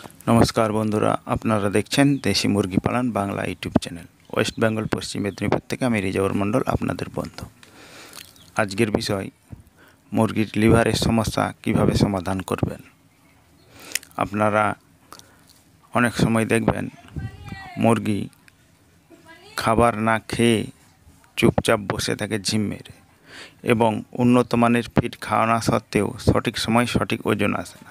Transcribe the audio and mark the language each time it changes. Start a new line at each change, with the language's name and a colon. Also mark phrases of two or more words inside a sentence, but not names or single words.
Bangla: নমস্কার বন্ধুরা আপনারা দেখছেন দেশী মুরগী পালন বাংলা
English: YouTube channel
Bangla: ওয়েস্ট বেঙ্গল পশ্চিম মেদিনীপুর থেকে আমি রিজাউর মণ্ডল আপনাদের বন্ধু। আজকের বিষয় মুরগির লিভারের সমস্যা কিভাবে সমাধান করবেন। আপনারা অনেক সময় দেখবেন মুরগি খাবার না খেয়ে চুপচাপ বসে থাকে ঝিম মেরে এবং উন্নত মানের ফিড খাওয়ানো সত্ত্বেও সঠিক সময় সঠিক ওজন আসে না।